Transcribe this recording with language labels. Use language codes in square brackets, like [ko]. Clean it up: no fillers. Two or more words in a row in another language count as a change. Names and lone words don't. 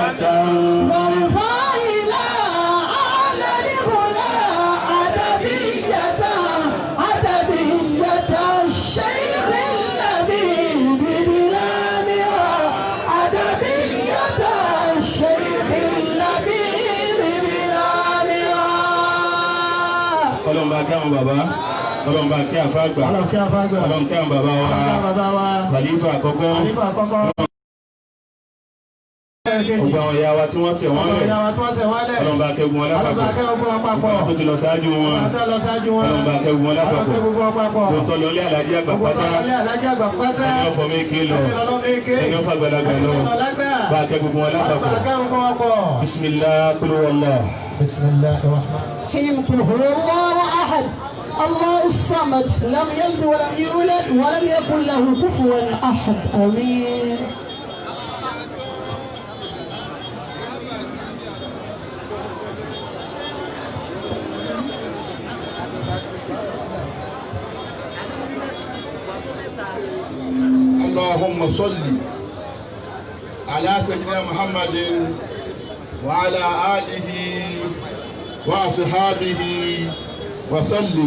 [ar] وارفع إلى أعلى العلا أدبية الشيخ اللبيب بلا مرى أدبية الشيخ اللبيب بلا مرى. [yo] Ọlọ́run bá kí àwọn bàbá, Ọlọ́run bá kí àfáàgbà, Ọlọ́run kí àwọn bàbá wa, Khalifa àkọ́kọ́. Gbogbo àwọn ìyá wa tí wọ́n ṣẹ̀ wọ́n lẹ̀. Ọlọ́run bá kẹ́gun wọn lápapọ̀. Tó ti lọ ṣáájú wọn. Ọlọ́run bá kẹ́gun wọn lápapọ̀. Tó tọ́ lọ lé Àlàájì àgbà pátá. Ẹni ọ̀fọ̀ méke lọ. Ẹni ọ̀fọ̀ àgbàlagbà lọ. Bá kẹ́gun wọn lápapọ̀. Bismillah [ar] قل هو الله. الرحيم قل هو الله أحد الله الصمد لم يلد ولم يولد ولم يكن له كفوا أحد آمين. اللهم صل على سيدنا محمد وعلى آله وصحابه وسلم.